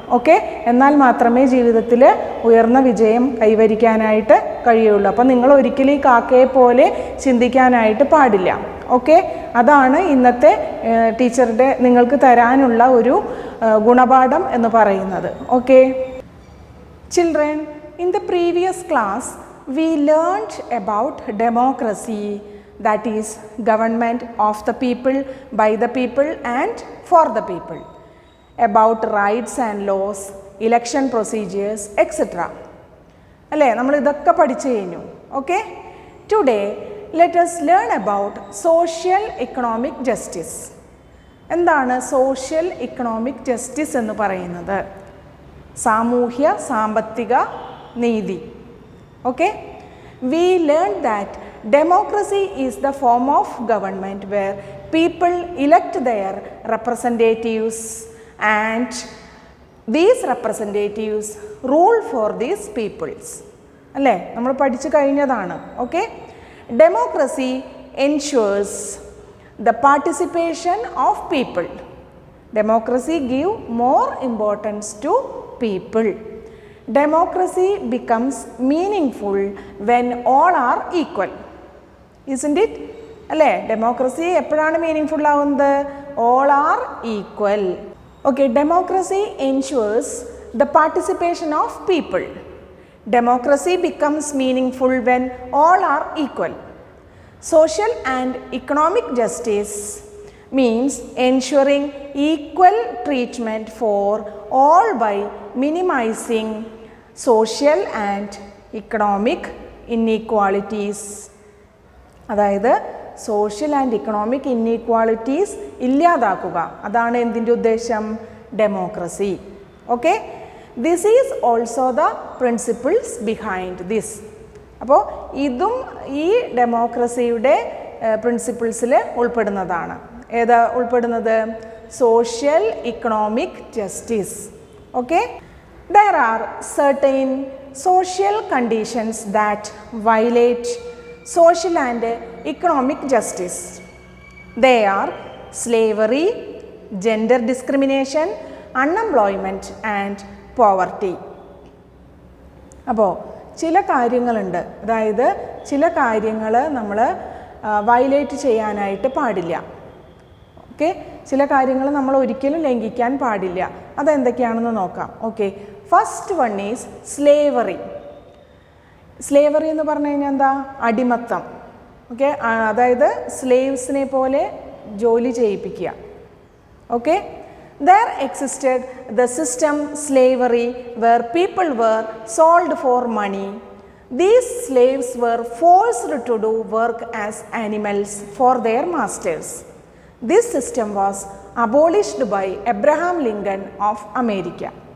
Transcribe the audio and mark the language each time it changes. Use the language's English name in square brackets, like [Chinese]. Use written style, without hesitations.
[Malayalam] Okay, എന്നാൽ മാത്രമേ ജീവിതത്തിൽ ഉയർന്ന വിജയം കൈവരിക്കാനായിട്ട് കഴിയുള്ളൂ. അപ്പം നിങ്ങൾ ഒരിക്കലും ഈ കാക്കയെ പോലെ ചിന്തിക്കാനായിട്ട് പാടില്ല. ഓക്കെ, അതാണ് ഇന്നത്തെ ടീച്ചറുടെ നിങ്ങൾക്ക് തരാനുള്ള ഒരു ഗുണപാഠം എന്ന് പറയുന്നത്. [English] Okay children, in the previous class we learned about democracy, that is government of the people, by the people and for the people, about rights and laws, election procedures, etc. [Malayalam] അല്ലേ, നമ്മൾ ഇതൊക്കെ പഠിച്ചു കഴിഞ്ഞു. [English] Okay, today let us learn about social economic justice. [Malayalam] എന്താണ് social economic justice എന്ന് പറയുന്നത്? സാമൂഹ്യ സാമ്പത്തിക നീതി. [English] Okay, we learned that democracy is the form of government where people elect their representatives and these representatives rule for these peoples. [Malayalam] അല്ലേ, നമ്മൾ പഠിച്ചു കഴിഞ്ഞതാണ്. [English] Okay, democracy ensures the participation of people. Democracy give more importance to people. Democracy becomes meaningful when all are equal. Isn't it? [Malayalam] അല്ലേ, democracy എപ്പോഴാണ് meaningful ആവുന്നത്? [English] all are equal. Okay, democracy ensures the participation of people. Democracy becomes meaningful when all are equal. Social and economic justice means ensuring equal treatment for all by minimizing social and economic inequalities. [Malayalam] അതായത് social and economic inequalities ഇല്ലാതാക്കുക, അതാണ് എന്തിൻ്റെ ഉദ്ദേശം? Democracy. [English] Okay, this is also the principles behind this. [Malayalam] അപ്പോൾ ഇതും ഈ ഡെമോക്രസിയുടെ പ്രിൻസിപ്പിൾസിൽ ഉൾപ്പെടുന്നതാണ്. ഏതാ ഉൾപ്പെടുന്നത്? Social economic justice. [English] Okay, there are certain social conditions that violate social and economic justice. They are slavery, gender discrimination, unemployment and poverty. [Malayalam] അപ്പോൾ ചില കാര്യങ്ങളുണ്ട്, അതായത് ചില കാര്യങ്ങൾ നമ്മൾ വയലേറ്റ് ചെയ്യാനായിട്ട് പാടില്ല. ഓക്കെ, ചില കാര്യങ്ങൾ നമ്മൾ ഒരിക്കലും ലംഘിക്കാൻ പാടില്ല. അതെന്തൊക്കെയാണെന്ന് നോക്കാം. [English] Okay, first one is slavery. [Malayalam] Slavery എന്ന് പറഞ്ഞു കഴിഞ്ഞാൽ എന്താ? അടിമത്തം. ഓക്കെ, അതായത് സ്ലേവ്സിനെ പോലെ ജോലി ചെയ്യിപ്പിക്കുക. [English] Okay, there existed the system slavery where people were sold for money. These slaves were forced to do work as animals for their masters. This system was abolished by Abraham Lincoln of America.